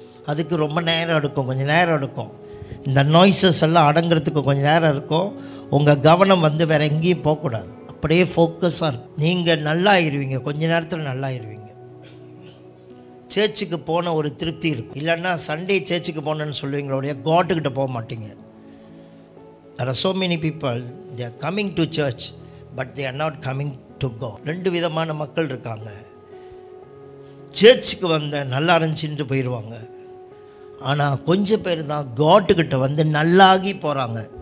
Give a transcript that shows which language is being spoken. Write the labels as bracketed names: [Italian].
[Tamil] அதுக்கு ரொம்ப நேரம் எடுக்கும், கொஞ்சம் நேரம் எடுக்கும். இந்த நாய்ஸஸ் எல்லாம் அடங்கிறதுக்கு கொஞ்சம் நேரம் இருக்கும். உங்கள் கவனம் வேறு எங்கேயும் போகக்கூடாது, அப்படியே ஃபோக்கஸாக இருக்கும். நீங்கள் நல்லா ஆயிடுவீங்க, கொஞ்ச நேரத்தில் நல்லா ஆயிடுவீங்க. சர்ச்சுக்கு போன ஒரு திருப்தி இருக்கும். இல்லைன்னா சண்டே சர்ச்சுக்கு போனேன்னு சொல்லுவீங்களோடைய, காட்டுக்கிட்ட போக மாட்டீங்க. [English] There are so many people, they are coming to church but they are not coming to God. [Tamil] ரெண்டு விதமான மக்கள் இருக்காங்க. சர்ச்சுக்கு நல்லா இருந்துச்சுட்டு போயிடுவாங்க. ஆனால் கொஞ்சம் பேர் தான் காட்டுக்கிட்ட நல்லாகி போகிறாங்க.